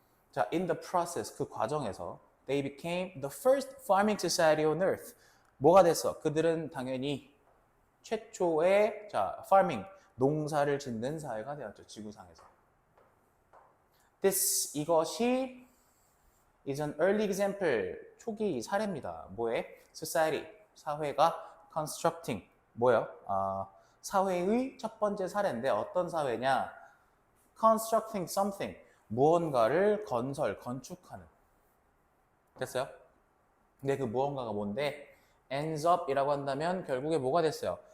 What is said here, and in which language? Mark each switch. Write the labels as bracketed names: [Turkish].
[English] 자, in the process, [Korean] 그 과정에서 [English] they became the first farming society on earth. [Korean] 뭐가 됐어? 그들은 당연히 최초의 farming, 농사를 짓는 사회가 되었죠. 지구상에서. 이것이 [English] is an early example, [Korean] 초기 사례입니다. 뭐에? society, 사회가 constructing, 뭐예요? 사회의 첫 번째 사례인데 어떤 사회냐? [English] constructing something, [Korean] 무언가를 건축하는. 됐어요? 근데 그 무언가가 뭔데? ends up 이라고 한다면 결국에 뭐가 됐어요?